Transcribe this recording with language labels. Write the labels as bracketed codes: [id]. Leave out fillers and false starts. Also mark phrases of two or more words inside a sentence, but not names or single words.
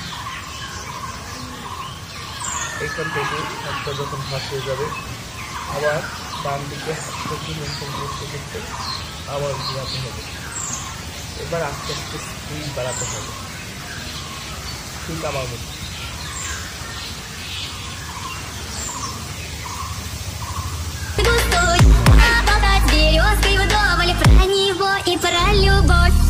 [bn] এখান থেকে হাতটা যখন ভাগ হয়ে যাবে আবার ডান দিকে হাতটাকে মেনটেন করতে করতে আবার ঘোরাতে হবে। এবার আস্তে আস্তে স্পিড বাড়াতে হবে, ঠিক আমার মতো। [ru] Обладать березкой вдоволь про него и про любовь.